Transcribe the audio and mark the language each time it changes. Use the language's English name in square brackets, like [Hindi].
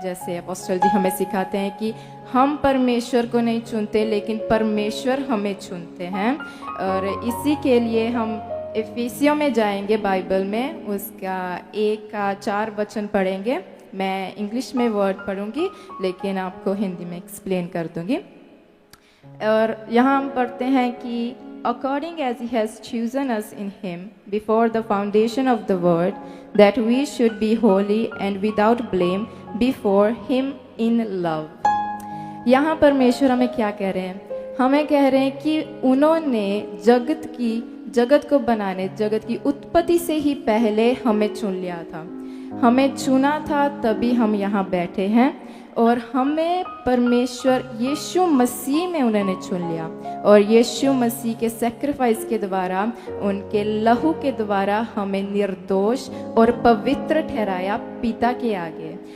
[Hindi] जैसे अपोस्टल जी हमें सिखाते हैं कि हम परमेश्वर को नहीं चुनते लेकिन परमेश्वर हमें चुनते हैं. और इसी के लिए हम इफिसियों में जाएंगे बाइबल में, उसका 1-4 वचन पढ़ेंगे. मैं इंग्लिश में वर्ड पढ़ूंगी लेकिन आपको हिंदी में एक्सप्लेन कर दूंगी. और यहाँ हम पढ़ते हैं कि [English] according as he has chosen us in him before the foundation of the world, that we should be holy and without blame before him in love. [Hindi] यहाँ परमेश्वर हमें क्या कह रहे हैं? हमें कह रहे हैं कि उन्होंने जगत को बनाने, जगत की उत्पत्ति से ही पहले हमें चुन लिया था. हमें चुना था तभी हम यहाँ बैठे हैं और हमें परमेश्वर यीशु मसीह में उन्होंने चुन लिया और यीशु मसीह के सैक्रिफाइस के द्वारा, उनके लहू के द्वारा हमें निर्दोष और पवित्र ठहराया पिता के आगे.